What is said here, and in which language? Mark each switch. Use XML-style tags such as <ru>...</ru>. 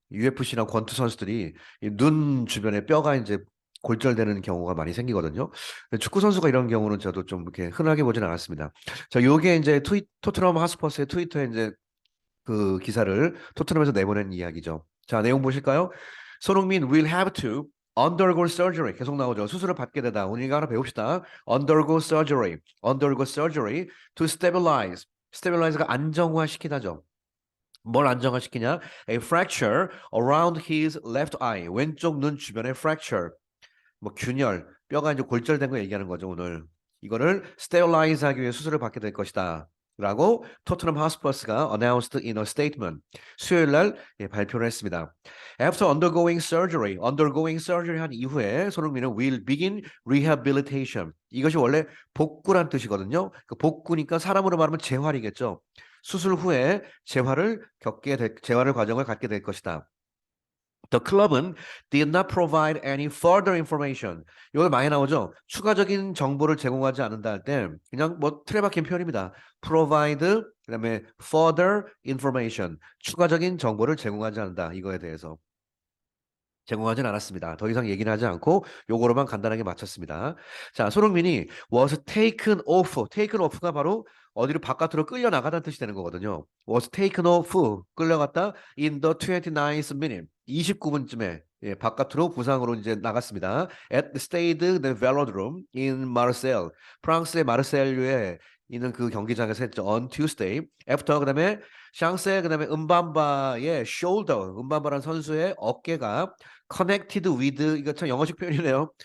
<ko>UFC나 권투 선수들이 이눈 주변에 뼈가 이제 골절되는 경우가 많이 생기거든요. 근데 축구 선수가 이런 경우는 저도 좀 이렇게 흔하게 보진 않았습니다. 자, 요게 이제 토트넘 하스퍼스의 트위터에 이제 그 기사를 토트넘에서 내보낸 이야기죠. 자, 내용 보실까요?</ko> <en>손흥민 will have to undergo surgery</en> <ko>계속 나오죠. 수술을 받게 되다. 오늘 이거 하나 배웁시다.</ko> <en>undergo surgery to stabilize.</en> <ko>stabilize가 안정화시키다죠. 뭘 안정화시키냐?</ko> <en>A fracture around his left eye.</en> <ko>왼쪽 눈 주변에 fracture. 뭐 균열, 뼈가 이제 골절된 거 얘기하는 거죠, 오늘. 이거를 스테릴라이즈 하기 위해 수술을 받게 될 것이다. 라고 토트넘 하스퍼스가</ko> <en>announced in a statement</en> <ko>수요일 날 발표를 했습니다.</ko> <en>After undergoing surgery</en> <ko>한 이후에 손흥민은</ko> <en>will begin rehabilitation.</en> <ko>이것이 원래 복구란 뜻이거든요. 그 복구니까 사람으로 말하면 재활이겠죠. 수술 후에 재활을 과정을 갖게 될 것이다.</ko> <en>The club은 did not provide any further information.</en> <ko>이걸 많이 나오죠. 추가적인 정보를 제공하지 않는다 할 때 그냥 뭐 틀에 박힌 표현입니다.</ko> <en>provide</en> <ko>그다음에</ko> <en>further information.</en> <ko>추가적인 정보를 제공하지 않는다. 이거에 대해서. 제공하진 않았습니다. 더 이상 얘기는 하지 않고 요거로만 간단하게 마쳤습니다.</ko> <en>자, 손흥민이 was taken off.</en> <ko>taken off가 바로 어디로 바깥으로 끌려 나가다는 뜻이 되는 거거든요.</ko> <en>was taken off.</en> <ko>끌려갔다</ko> <en>in the 29th minute.</en> <ko>29분쯤에 바깥으로 부상으로 이제 나갔습니다.</ko> <en>At the Stade de Velodrome in Marseille.</en> <ko>프랑스의 마르세유에 있는 그 경기장에서 했죠.</ko> <en>On Tuesday.</en> <ko>After 그다음에 샹세 그다음에 은밤바의 shoulder. 은밤바라는 선수의 어깨가</ko> <en>connected with</en> <ko>이거 참 영어식 표현이네요.</ko>